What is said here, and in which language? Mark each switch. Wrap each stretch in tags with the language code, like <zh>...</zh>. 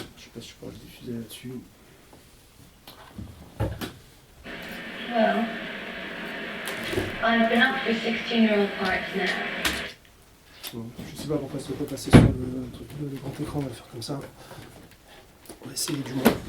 <fr>sais pas si je pourrais le diffuser là-dessus.</fr> <en>Well, I've been up for 16-year-old parts now.</en> <fr>Bon, je sais pas pourquoi ça peut pas passer sur le truc le grand écran, on va le faire comme ça. On va essayer du moins.</fr>